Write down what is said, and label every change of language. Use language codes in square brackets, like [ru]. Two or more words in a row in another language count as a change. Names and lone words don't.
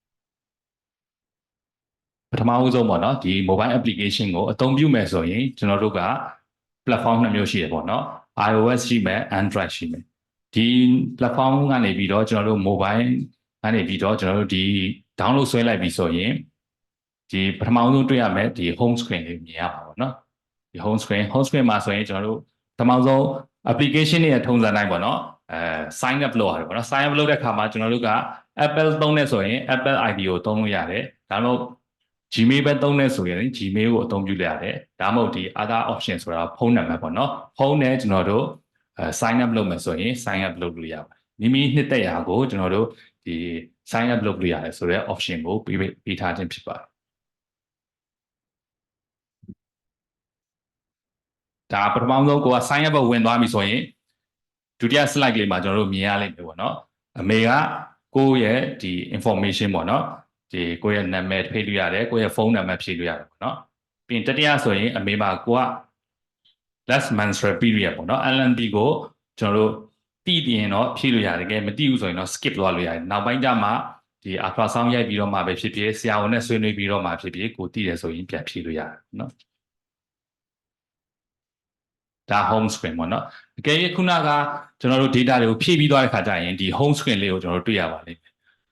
[my] ပထမဦးဆုံးပေါ့နော်ဒီ [en] mobile application [my] ကိုအသုံးပြုမယ်ဆိုရင်ကျွန်တော်တို့က platform 2 မျိုးရှိတယ်ပေါ့နော် iOS ရှိမယ် Android ရှိမယ်ဒီ platform ကနေပြီးတော့ကျွန်တော်တို့ mobile ကနေပြီးတော့ ကျွန်တော်တို့ဒီ download ဆွဲလိုက်ပြီဆိုရင်ဒီပထမဆုံးတွေ့ရမယ်ဒီ [en] home screen [my] လေးမြင်ရပါပေါ့နော်ဒီ [en] home screen [my] မှာဆိုရင်ကျွန်တော်တို့ပ ထမဆုံး application ရဲ့ထုံးစံတိုင်းပေါ့နော် [en] sign up [my] လုပ်ရတယ်ပေါ့နော် [en] sign up [my] လုပ်တဲ့အခါမှာကျွန်တော်တို့က Apple သုံးနေဆိုရင် Apple ID ကိုသုံးလို့ရတယ်ဒါမှမဟုတ် Gmail ပဲသုံးနေဆိုရင် Gmail ကိုအသုံးပြုလိုက်ရတယ်ဒါမှမဟုတ်ဒီ [en] other option [my] ဆိုတာဖုန်းနံပါတ်ပေါ့နော်ဖုန်းနဲ့ကျွန်တော်တို့ [en] sign up [my] လုပ်မယ်ဆိုရင် [en] sign up [my] လုပ်လို့ရပါတယ်မိမိနှစ်သက်ရာကိုကျွန်တော်တို့ဒီ [en] sign up [my] လုပ်လို့ရတယ်ဆိုတဲ့ option ကိုပေးထားခြင်းဖြစ်ပါတယ် ဒါပထမဆုံးကိုက sign up ဝင်သွားပြီဆိုရင်ဒုတိယ slide လေးမှာကျွန်တော်တို့မြင်ရလိမ့်မယ်ပေါ့နော်အမေကကိုယ့် ရဲ့ဒီ information ပေါ့နော်ဒီကိုယ့်ရဲ့နာမည်ဖြည့်လို့ရတယ်ကိုယ့်ရဲ့ဖုန်းနံပါတ်ဖြည့်လို့ရတယ်ပေါ့နော်ပြီးရင်တတိယဆိုရင်အမေမှာကိုက [en] last menstrual period [my] ပေါ့နော် LMP ကိုကျွန်တော်တို့တည်ရင်တော့ဖြည့်လို့ရတယ်ကဲမတည်ဘူးဆိုရင်တော့ skip သွားလို့ရတယ်နောက်ပိုင်းကျမှဒီ ultrasound ရိုက်ပြီးတော့မှပဲဖြစ်ဖြစ်ဆရာဝန်နဲ့ဆွေးနွေးပြီးတော့မှဖြစ်ဖြစ်ကိုတည်တယ်ဆိုရင်ပြန်ဖြည့်လို့ရတယ်နော် ဒါ [en] home screen [my] ပေါ့နော်အကယ်၍ခုနကကျွန်တော်တို့ data တွေကိုဖြည့်ပြီးသွားတဲ့ခါကျရင်ဒီ [en] home screen [my] လေးကိုကျွန်တော်တို့တွေ့ရပါလိမ့်မယ်ပထ